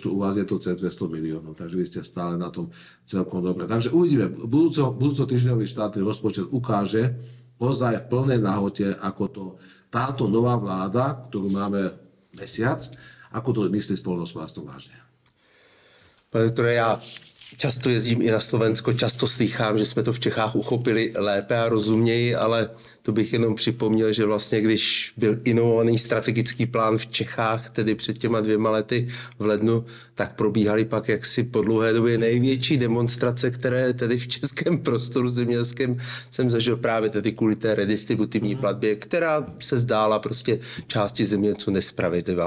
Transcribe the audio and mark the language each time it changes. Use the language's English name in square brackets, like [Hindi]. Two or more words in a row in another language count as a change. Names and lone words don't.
[Slovak] U vás je to cez 200 miliónov, takže vy ste stále na tom celkom dobre. Takže uvidíme, budúco týždňový štátny rozpočet ukáže ozaj v plnej nahote, ako táto nová vláda, ktorú máme mesiac, ako to myslí s poľnohospodárstvom vážne. [Czech] Pane doktore, já často jezdím i na Slovensko, často slýchám, že jsme to v Čechách uchopili lépe a rozuměji, ale to bych jenom připomněl, že vlastně když byl inovovaný strategický plán v Čechách, tedy před těma 2 lety v lednu, tak probíhaly pak jaksi po dlouhé době největší demonstrace, které tedy v českém prostoru zemědělském jsem zažil právě tedy kvůli té redistributivní platbě, která se zdála prostě části zemědělců nespravedlivá.